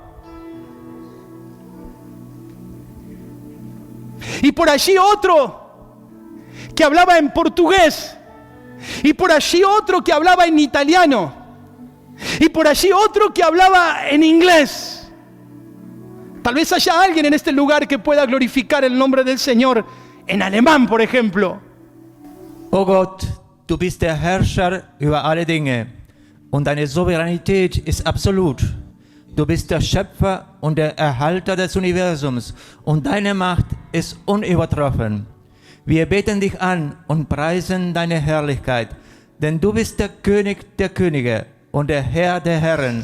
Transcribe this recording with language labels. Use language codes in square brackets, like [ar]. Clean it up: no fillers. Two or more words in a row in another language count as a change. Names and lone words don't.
[es] Y por allí otro que hablaba en portugués. Y por allí otro que hablaba en italiano. Y por allí otro que hablaba en inglés. Tal vez haya alguien en este lugar que pueda glorificar el nombre del Señor en alemán, por ejemplo. [de] O Gott, du bist der Herrscher über alle Dinge und deine Souveränität ist absolut. Du bist der Schöpfer und der Erhalter des Universums und deine Macht ist unübertroffen. Wir beten dich an und preisen deine Herrlichkeit, denn du bist der König der Könige und der Herr der Herren.